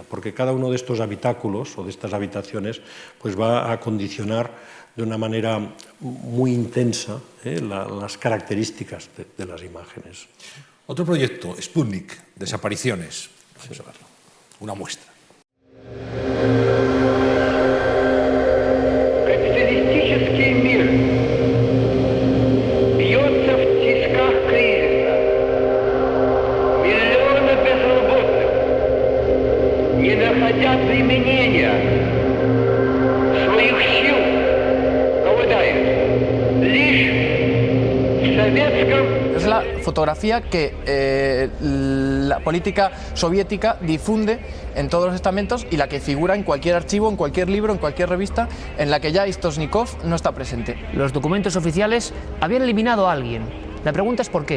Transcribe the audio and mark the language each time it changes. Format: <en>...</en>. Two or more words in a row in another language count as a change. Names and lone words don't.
<es>Porque cada uno de estos habitáculos o de estas habitaciones pues va a condicionar de una manera muy intensa las características de las imágenes. Otro proyecto, Sputnik, desapariciones. Vamos a verlo. Una muestra.</es> <ru>Капиталистический мир бьется в тисках кризиса. Миллионы безработных, не находя применения своих сил, голодают лишь в советском.</ru> <es>Es la fotografía que la política soviética difunde en todos los estamentos y la que figura en cualquier archivo, en cualquier libro, en cualquier revista, en la que ya Stoschnikov no está presente. Los documentos oficiales habían eliminado a alguien. La pregunta es ¿por qué?</es>